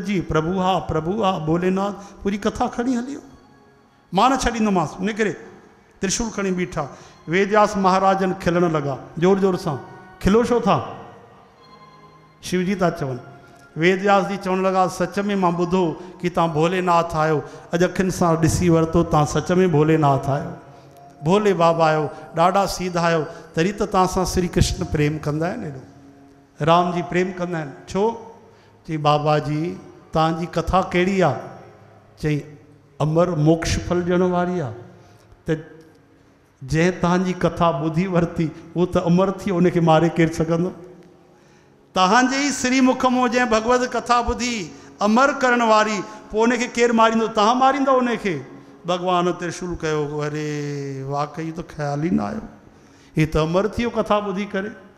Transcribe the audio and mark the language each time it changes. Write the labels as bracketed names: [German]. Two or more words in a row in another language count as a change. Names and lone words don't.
[Sindhi] जी प्रभु हा भोलेनाथ पूरी कथा खणी हलियो मां न छॾींदोमांसि निकिरे त्रिशूल खणी बीठा वेदव्यास महाराजन खिलण लगा जोर जोर सां खिलो छो था शिवजी था चवनि वेदव्यास जी चवण लगा सच में मां ॿुधो कि तव्हां भोलेनाथ आहियो अॼु अखियुनि सां ॾिसी वरितो तव्हां सच में भोलेनाथ आहियो भोले बाबा आहियो ॾाढा सीधा आहियो तरी त तव्हां सां श्री कृष्ण प्रेम कंदा आहिनि एॾो राम जी प्रेम कंदा आहिनि छो चई बाबा जी तव्हांजी कथा कहिड़ी आहे चई अमर मोक्ष फल ॾियण वारी आहे त जंहिं तव्हांजी कथा ॿुधी वरिती उहो त अमर थी उनखे मारे केरु सघंदो तव्हांजे ई श्रीमुख मां जंहिं भगवत कथा ॿुधी अमर करण वारी पोइ उनखे केरु मारींदो तव्हां मारींदो उनखे भगवान त्रिशूल कयो अरे वाकई तो ख़्याल ई न आयो हीअ त अमर थी वियो कथा ॿुधी करे